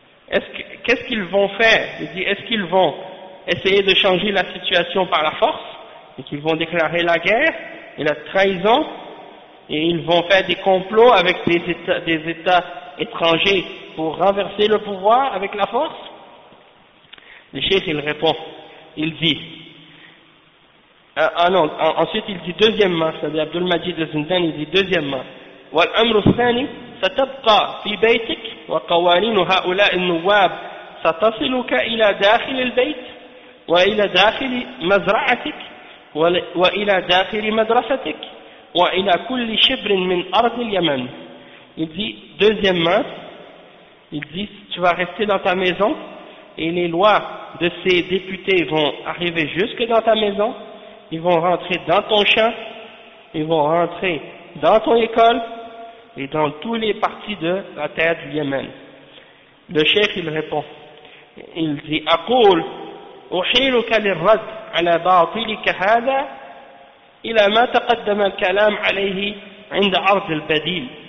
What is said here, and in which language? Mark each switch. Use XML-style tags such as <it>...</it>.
<fr>Qu'est-ce qu'ils vont faire? Il dit, est-ce qu'ils vont essayer de changer la situation par la force? Et qu'ils vont déclarer la guerre et la trahison? Et ils vont faire des complots avec des états étrangers pour renverser le pouvoir avec la force? Le chef, il répond. Il dit, ensuite il dit deuxièmement,</fr> <ar>c'est-à-dire Abdul Majid al-Zindan, il dit deuxièmement, والأمر الثاني ستبقى في بيتك وقوانين هؤلاء النواب ستصلك إلى داخل البيت وإلى داخل مزرعتك وإلى داخل مدرستك وإلى كل شبر من أرض اليمن.</ar> <fr>Il dit, deuxièmement, il dit, tu vas rester dans ta maison et les lois de ces députés vont arriver jusque dans ta maison, ils vont rentrer dans ton champ, ils vont rentrer dans ton école et dans toutes les parties de la terre du Yémen. Le cheikh, il répond, il dit,</fr> <ar>« أقول أحيلك للرد على باطلك هذا إلى ما تقدم الكلام عليه عند عرض البديل.</ar>